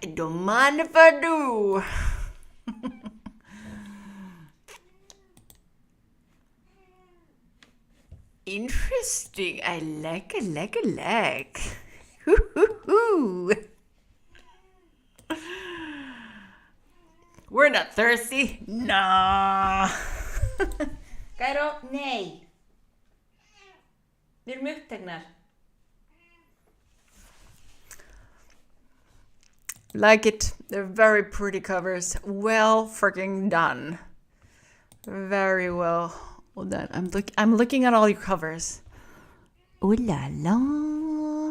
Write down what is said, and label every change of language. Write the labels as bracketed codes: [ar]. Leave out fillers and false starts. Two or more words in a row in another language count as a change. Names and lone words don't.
[en] Don't mind if I do. Interesting. I like. We're not thirsty. Nah. Karo, [is] nei. Við erum uppteknar. [en] Like it. They're very pretty covers. Well freaking done. Very well done. I'm looking at all your covers. Oh la la.